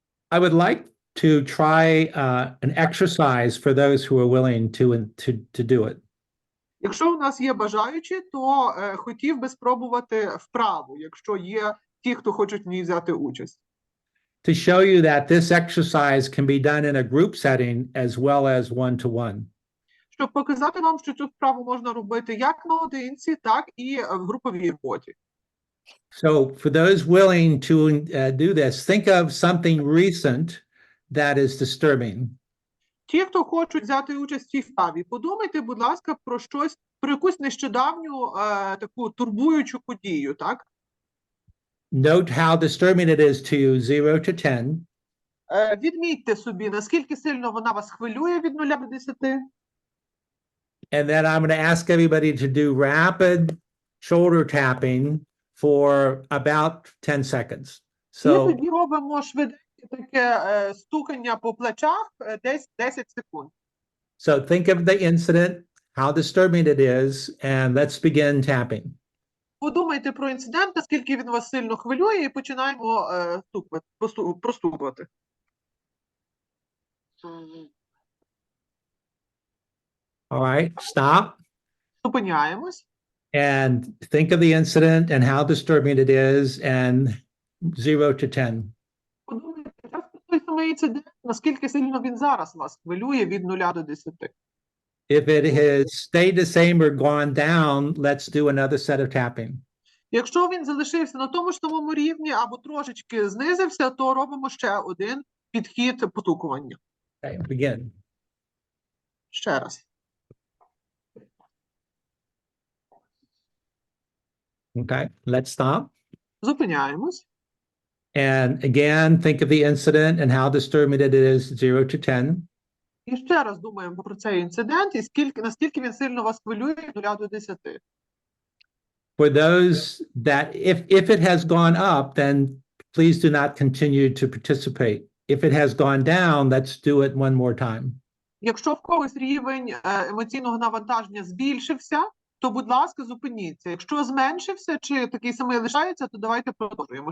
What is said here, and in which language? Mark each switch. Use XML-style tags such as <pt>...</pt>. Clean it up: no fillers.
<en>I would like to try an exercise for those who are willing to do it.</en> <uk>Якщо у нас є бажаючі, то хотів би спробувати вправу, якщо є ті, хто хочуть в ній взяти участь.</uk> <en>To show you that this exercise can be done in a group setting as well as one-to-one.</en> <uk>Щоб показати вам, що цю вправу можна робити як наодинці, так і в груповій роботі.</uk> <en>So for those willing to do this, think of something recent that is disturbing.</en> <uk>Ті, хто хочуть взяти участь в цій вправі, подумайте, будь ласка, про щось, про якусь нещодавню таку турбуючу подію, так?</uk> <en>Note how disturbing it is to you, 0 to 10.</en> <uk>Відмітьте собі, наскільки сильно вона вас хвилює від 0 до 10.</uk> <en>And then I'm going to ask everybody to do rapid shoulder tapping for about 10 seconds.</en> <uk>І</uk> <en>So</en> <uk>тоді робимо швиденьке таке стукання по плечах десь 10 секунд.</uk> <en>So think of the incident, how disturbing it is, and let's begin tapping.</en> <uk>Подумайте про інцидент, наскільки він вас сильно хвилює, і починаємо простукувати.</uk> <en>All right, stop</en> <uk>Зупиняємось.</uk> <en>and think of the incident and how disturbing it is, and 0 to 10.</en> <uk>Подумайте про той самий інцидент, наскільки сильно він зараз вас хвилює від 0 до 10.</uk> <en>If it has stayed the same or gone down, let's do another set of tapping.</en> <uk>Якщо він залишився на тому ж самому рівні або трошечки знизився, то робимо ще один підхід потукування.</uk> <en>Okay, begin.</en> <uk>Ще раз.</uk> <en>Okay, let's stop.</en> <uk>Зупиняємось.</uk> <en>And again, think of the incident and how disturbing it is, 0 to 10.</en> <uk>І ще раз думаємо про цей інцидент і наскільки він сильно вас хвилює від 0 до 10.</uk> <en>For those that, if it has gone up, then please do not continue to participate. If it has gone down, let's do it one more time.</en> <uk>Якщо в когось рівень емоційного навантаження збільшився, то, будь ласка, зупиніться. Якщо зменшився чи такий самий лишається, то давайте продовжуємо.</uk>